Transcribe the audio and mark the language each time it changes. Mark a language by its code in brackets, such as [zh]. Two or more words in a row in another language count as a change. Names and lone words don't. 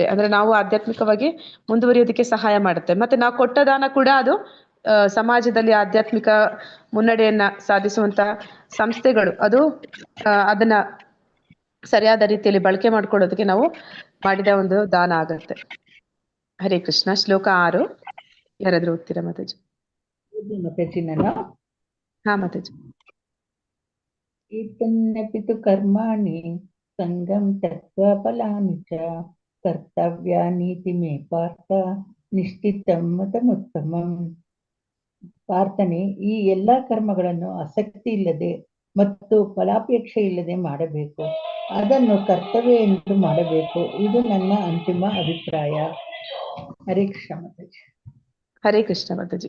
[kn] ಅಂದ್ರೆ ನಾವು ಆಧ್ಯಾತ್ಮಿಕವಾಗಿ ಮುಂದುವರಿಯೋದಕ್ಕೆ ಸಹಾಯ ಮಾಡುತ್ತೆ. ಮತ್ತೆ ನಾವು ಕೊಟ್ಟ ದಾನ ಕೂಡ ಅದು ಸಮಾಜದಲ್ಲಿ ಆಧ್ಯಾತ್ಮಿಕ ಮುನ್ನಡೆಯನ್ನ ಸಾಧಿಸುವಂತ ಸಂಸ್ಥೆಗಳು ಅದು ಅದನ್ನ ಸರಿಯಾದ ರೀತಿಯಲ್ಲಿ ಬಳಕೆ ಮಾಡ್ಕೊಳ್ಳೋದಕ್ಕೆ ನಾವು ಮಾಡಿದ ಒಂದು ದಾನ ಆಗತ್ತೆ. ಹರೇ ಕೃಷ್ಣ. ಶ್ಲೋಕ 6 ಯಾರಾದ್ರೂ ಓದ್ತೀರಾ ಮಾತಾಜಿ? ಮಾತಾಜಿ ನಾನು ಮಾತಾಜಿ. [sa] ಏತನ್ನಪಿತು ಕರ್ಮಾಣಿ ಸಂಗಂ ತತ್ವ ಫಲಾನಿ ಚ ಕರ್ತವ್ಯಾನೀತಿ ಮೇ ಪಾರ್ಥ ನಿಶ್ಚಿತಂ ಮತಮುತ್ತಮಂ. [kn] ಪ್ರಾರ್ಥನೆ: ಈ ಎಲ್ಲಾ ಕರ್ಮಗಳನ್ನು ಆಸಕ್ತಿ ಇಲ್ಲದೆ ಮತ್ತು ಫಲಾಪೇಕ್ಷೆ ಇಲ್ಲದೆ ಮಾಡಬೇಕು. ಅದನ್ನು ಕರ್ತವ್ಯ ಎಂದು ಮಾಡಬೇಕು. ಇದು ನನ್ನ ಅಂತಿಮ ಅಭಿಪ್ರಾಯ. ಹರೇ ಕೃಷ್ಣ ಮಾತಾಜಿ. ಹರೇ ಕೃಷ್ಣ ಮಾತಾಜಿ.